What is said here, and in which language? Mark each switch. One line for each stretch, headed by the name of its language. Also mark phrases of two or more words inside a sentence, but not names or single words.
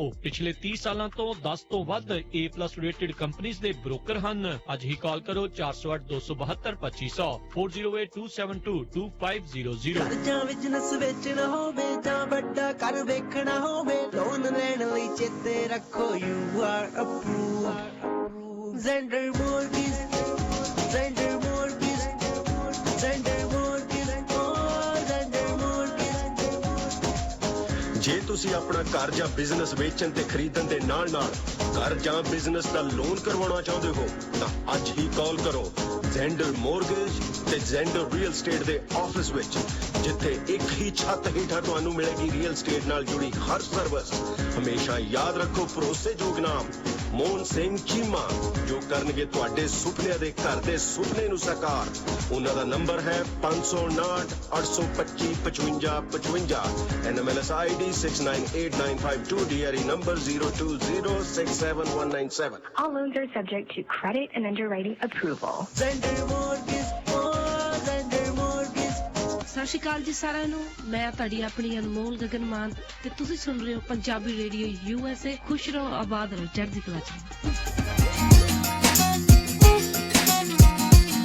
Punjabi: ਪਿਛਲੇ 30 ਸਾਲਾਂ ਤੋਂ 10 ਤੋਂ ਵੱਧ A+ ਰੇਟਡ ਕੰਪਨੀਆਂ ਦੇ ਬ੍ਰੋਕਰ ਅੱਜ ਹੀ ਕਾਲ ਕਰੋ 408 272 2500 4082722500। ਜਾਂ ਬਿਜ਼ਨਸ ਵੇਚਣਾ ਹੋਵੇ ਜਾਂ ਵੱਡਾ ਘਰ ਵੇਖਣਾ ਹੋਵੇ, ਲੋਨ ਲੈਣ ਲਈ ਚੇਤੇ ਰੱਖੋ
English: you are approved।
Punjabi: Zender Mortgage, Zender Mortgage, Zender Mortgage, Zender Mortgage। ਜੇ ਤੁਸੀਂ ਆਪਣਾ ਘਰ ਜਾਂ ਬਿਜ਼ਨਸ ਵੇਚਣ ਤੇ ਖਰੀਦਣ ਦੇ ਨਾਲ-ਨਾਲ ਘਰ ਜਾਂ ਬਿਜ਼ਨਸ ਦਾ ਲੋਨ ਕਰਵਾਉਣਾ ਚਾਹੁੰਦੇ ਹੋ ਤਾਂ ਅੱਜ ਹੀ ਕਾਲ ਕਰੋ ਜ਼ੈਂਡਰ ਮੋਰਗੇਜ ਤੇ ਜ਼ੈਂਡਰ
English: real estate
Punjabi: ਦੇ ਆਫਿਸ ਵਿੱਚ, ਜਿੱਥੇ ਇੱਕ ਹੀ ਛੱਤ ਹੇਠਾਂ ਤੁਹਾਨੂੰ ਮਿਲੇਗੀ ਰੀਅਲ ਸਟੇਟ ਨਾਲ ਜੁੜੀ ਹਰ ਸਰਵਿਸ। ਹਮੇਸ਼ਾ ਯਾਦ ਰੱਖੋ ਭਰੋਸੇਯੋਗ ਨਾਮ ਮੋਹਨ ਸਿੰਘ ਚੀਮਾ, ਜੋ ਕਰਨਗੇ ਤੁਹਾਡੇ ਸੁਪਨਿਆਂ ਦੇ ਘਰ ਦੇ ਸੁਪਨੇ ਨੂੰ ਸਾਕਾਰ। ਉਹਨਾਂ ਦਾ ਨੰਬਰ ਹੈ 559 825 5555,
English: NMLS ID
Punjabi: 69895,
English: DRE number
Punjabi: 02067197।
English: All loans are subject to credit and underwriting approval. Zender Mortgage, Zender Mortgage।
Punjabi: ਸਤਿ ਸ਼੍ਰੀ ਅਕਾਲ ਜੀ ਸਾਰਿਆਂ ਨੂੰ, ਮੈਂ ਤੁਹਾਡੀ ਆਪਣੀ ਅਨਮੋਲ ਗਗਨ ਮਾਨ ਤੇ ਤੁਸੀਂ ਸੁਣ ਰਹੇ ਹੋ ਪੰਜਾਬੀ ਰੇਡੀਓ USA। ਖੁਸ਼ ਰਹੋ, ਆਬਾਦ ਰਹੋ, ਚੜ੍ਹਦੀ ਕਲਾ ਚ।